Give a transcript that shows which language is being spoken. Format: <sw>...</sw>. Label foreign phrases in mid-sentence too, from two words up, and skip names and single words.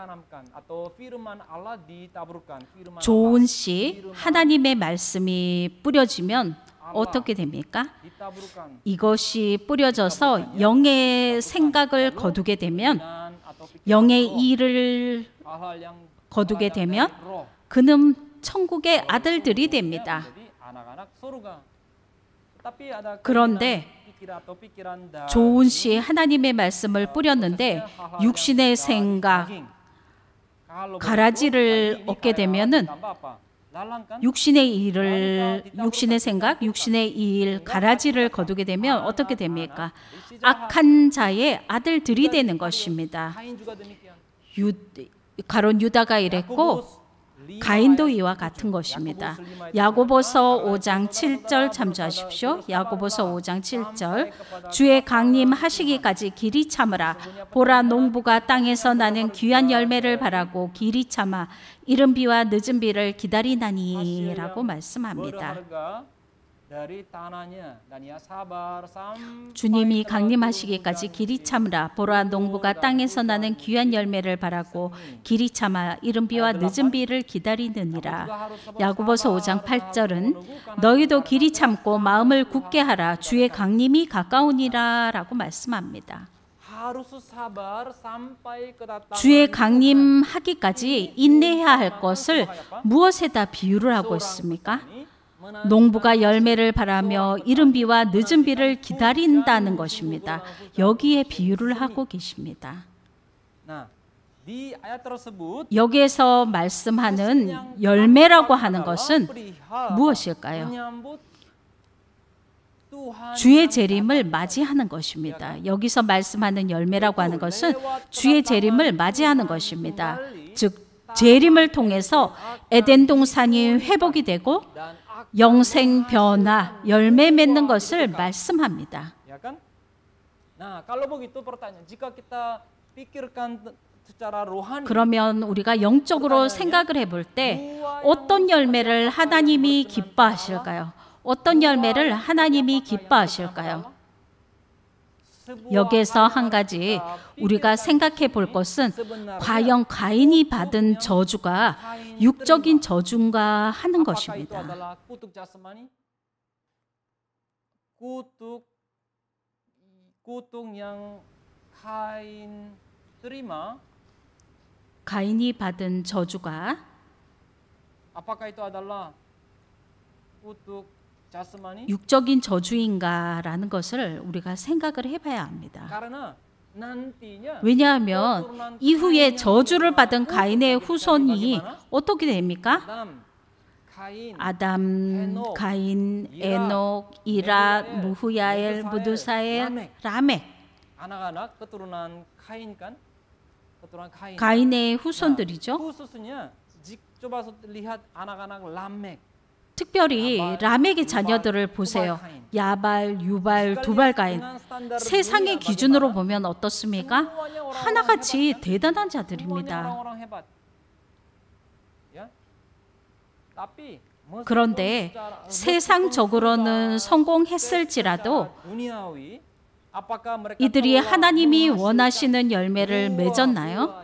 <ko>좋은 씨, 하나님의 말씀이 뿌려지면 어떻게 됩니까? 이것이 뿌려져서 영의 생각을 거두게 되면 영의 일을</ko> <id>hal-hal yang</id> <ko>거두게</ko> <id>berasal</id> <ko>되면</ko> <id>dari roh.</id> <ko>그는 천국의 아들들이 됩니다.</ko> <id>Jadi anak-anak surga. Tetapi ada</id> <ko>그런데</ko> <id>pikiran atau pikiran dari</id> <ko>좋은 시에 하나님의 말씀을 뿌렸는데 육신의 생각,</ko> <id>kalau</id> <ko>가라지를</ko> <id>begitu,</id> <ko>얻게</ko> <id>tadi</id> <ko>되면은</ko> <id>ditambah apa? Lalang kan?</id> <ko>육신의 생각, 육신의 일, 가라지를 거두게 되면 어떻게 됩니까? 악한 자의 아들들이 되는 것입니다.</ko> <id>Kain juga demikian.</id> <ko>가론 유다가 이랬고 가인도 이와 같은 것입니다. 야고보서 5장 7절 참조하십시오. 야고보서 5장 7절. 주의 강림하시기까지 길이 참으라. 보라 농부가 땅에서 나는 귀한 열매를 바라고 길이 참아 이른 비와 늦은 비를 기다리나니라고 말씀합니다.</ko> <id>Dari tanahnya dan ia sabar sampai</id> <ko>주님이 강림하시기까지 길이 참으라. 보라 농부가 땅에서 나는 귀한 열매를 바라고 길이 참아 이른 비와 늦은 비를 기다리느니라. 야고보서 5장 8절은 너희도 길이 참고 마음을 굳게 하라. 주의 강림이 가까우니라라고 말씀합니다.</ko> <id>harus sabar sampai kedatangan</id> <ko>주의 강림하기까지 인내해야 할 것을 무엇에다 비유를 하고 있습니까? 농부가 열매를 바라며 이른 비와 늦은 비를 기다린다는 것입니다. 여기에 비유를 하고 계십니다.</ko> <id>Nah, di ayat tersebut</id> <ko>여기에서 말씀하는 열매라고 하는 것은 무엇일까요?</ko> <id>menyambut Tuhan</id> <ko>주의 재림을 맞이하는 것입니다. 여기서 말씀하는 열매라고 하는 것은 주의 재림을 맞이하는 것입니다. 즉 재림을 통해서 에덴 동산이 회복이 되고 영생 변화, 열매 맺는 것을 말씀합니다.</ko> <id>ya kan? Nah, kalau begitu pertanyaan, jika kita pikirkan secara rohani,</id> <ko>그러면 우리가 영적으로 생각을 해볼 때 어떤 열매를 하나님이 기뻐하실까요? 어떤 열매를 하나님이 기뻐하실까요? 여기에서 한 가지 우리가 생각해 볼 것은 과연 가인이 받은 저주가 육적인 저주인가 하는 것입니다.</ko> <id>kutuk yang Kain terima,</id> <ko>가인이 받은 저주가</ko> <id>apakah itu adalah kutuk jasmani?</id> <ko>육적인 저주인가라는 것을 우리가 생각을 해봐야 합니다.</ko> <id>Karena nantinya</id> <ko>왜냐하면 이후에 저주를 받은 가인의 후손이 어떻게 됩니까? 아담, 가인, 에녹, 이랏, 무후야엘, 무두사엘, 라멕.</ko> <id>anak-anak keturunan Kain kan? Keturunan Kain.</id> <ko>가인의 후손들이죠.</ko> <id>Khususnya coba lihat anak-anak Lamek.</id> <ko>특별히 라멕의 자녀들을 보세요. 야발, 유발, 두발 가인. 세상의 기준으로 보면 어떻습니까? 하나같이 대단한 자들입니다. 그런데 세상적으로는 성공했을지라도 이들이 하나님이 원하시는 열매를 맺었나요?</ko>